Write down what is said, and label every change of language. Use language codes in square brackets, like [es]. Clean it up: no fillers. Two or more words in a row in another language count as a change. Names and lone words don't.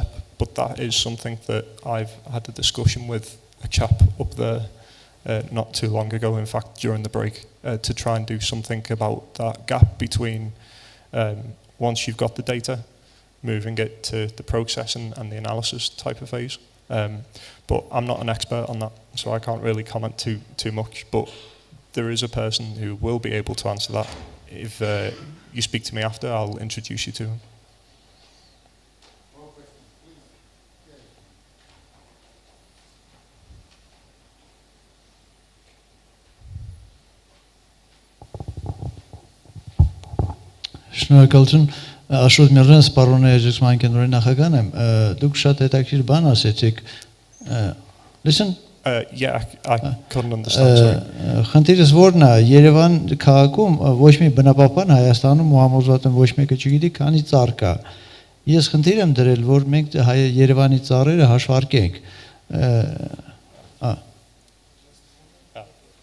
[en] But that is something that I've had a discussion with a chap up there not too long ago, in fact, during the break, to try and do something about that gap between once you've got the data, moving it to the processing and the analysis type of phase. But I'm not an expert on that, so I can't really comment too much. But there is a person who will be able to answer that. If you speak to me after, I'll introduce you to him. [hy] Շնորհակալություն, Աշոտ Միրզյան, սպառոնի էջեցման կենտրոնի նախագահն եմ, դուք շատ հետաքրքիր բան ասեցիք, [en] listen? Yeah, I couldn't understand, sorry. [hy] Խնդիրս որն է, Երևան քաղաքում ոչ մի բնապահպան Հայաստանում ու համոզված եմ ոչ մեկը չգիտի, քանի ծառ կա։ Ես խնդիր եմ դրել, որ մենք Երևանի ծառերը հաշվարկենք։